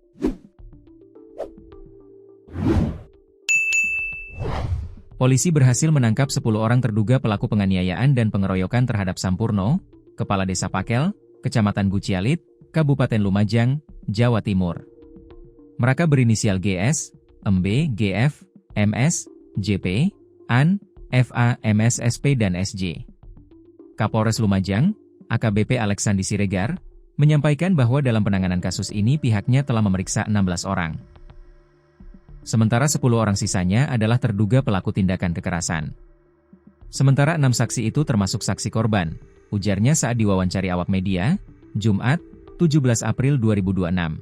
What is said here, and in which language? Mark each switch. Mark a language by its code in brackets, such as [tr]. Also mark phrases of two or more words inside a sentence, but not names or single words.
[id] Polisi berhasil menangkap 10 orang terduga pelaku penganiayaan dan pengeroyokan terhadap Sampurno, Kepala Desa Pakel, Kecamatan Bucialit, Kabupaten Lumajang, Jawa Timur. Mereka berinisial GS, MB, GF, MS, JP, AN, FA, MS, SP, dan SJ. Kapolres Lumajang, AKBP Alexandi Siregar, menyampaikan bahwa dalam penanganan kasus ini pihaknya telah memeriksa 16 orang. Sementara 10 orang sisanya adalah terduga pelaku tindakan kekerasan. Sementara 6 saksi itu termasuk saksi korban, ujarnya saat diwawancari awak media, Jumat, 17 April 2026.